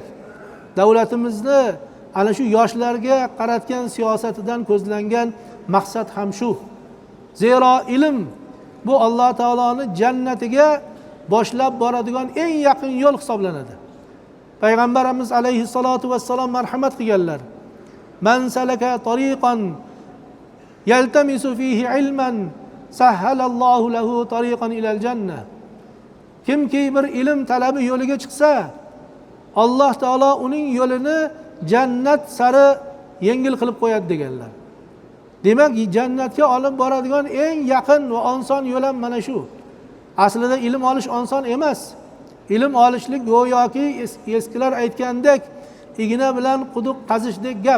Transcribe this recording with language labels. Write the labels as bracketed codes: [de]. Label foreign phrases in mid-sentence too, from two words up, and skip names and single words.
[uz] Davlatimizni ana shu yoshlarga qaratgan siyosatidan ko'zlangan maqsad ham shu. Zero ilm bu Alloh taoloning jannatiga boshlab boradigan eng yaqin yo'l hisoblanadi. Payg'ambarimiz alayhissalatu vassalom marhamat qilganlar. [ar] من سلك طريقا يلتمس فيه علما سهل الله له طريقا إلى الجنة. [uz] Kimki bir ilm talabi yo'liga chiqsa, Alloh taolo uning yo'lini jannat sari yengil qilib qo'yadi deganlar. Demak, jannatga olib boradigan eng yaqin va oson yo'l ham mana shu. Aslida ilm olish oson emas. Ilm olishlik go'yoki eskilar aytgandek igna bilan quduq qazishdek gap.